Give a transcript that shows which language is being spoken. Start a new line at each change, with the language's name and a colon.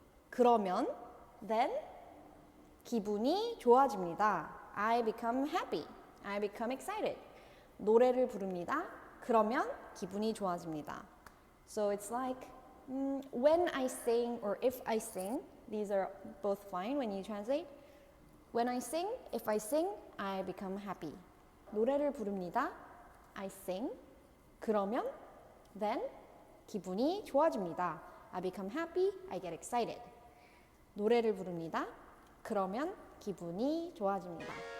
Korean: 그러면
English: then
Korean: 기분이 좋아집니다.
English: I become happy. I become excited.
Korean: 노래를 부릅니다. 그러면 기분이 좋아집니다.
English: So it's like when I sing or if I sing, these are both fine when you translate. When I sing, if I sing, I become happy.
Korean: 노래를 부릅니다.
English: I sing.
Korean: 그러면
English: then
Korean: 기분이 좋아집니다.
English: I become happy. I get excited.
Korean: 노래를 부릅니다. 그러면 기분이 좋아집니다.